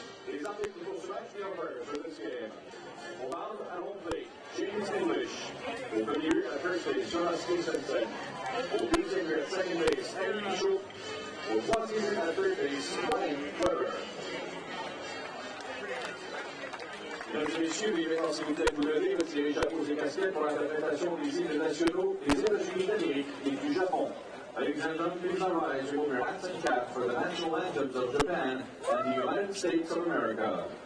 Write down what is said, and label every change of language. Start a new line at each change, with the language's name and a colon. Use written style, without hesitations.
French: Les arbitres pour ce match
English: numbers for this game.
French: Au mound
English: at home plate, James English.
French: Au premier but
English: at first base, Jonas Stevenson.
French: Au deuxième
English: at second base, Henry Schultz.
French: Au troisième
English: at third base, Ryan Weber.
French: Mesdames et messieurs, veuillez maintenant, s'il vous plaît, vous lever, retirer les chapeaux et casquettes pour l'interprétation des hymnes nationaux des États-Unis d'Amérique et du Japon.
English: Ladies and gentlemen, please rise, remove your hats and caps for the national anthems of Japan and the United States of America.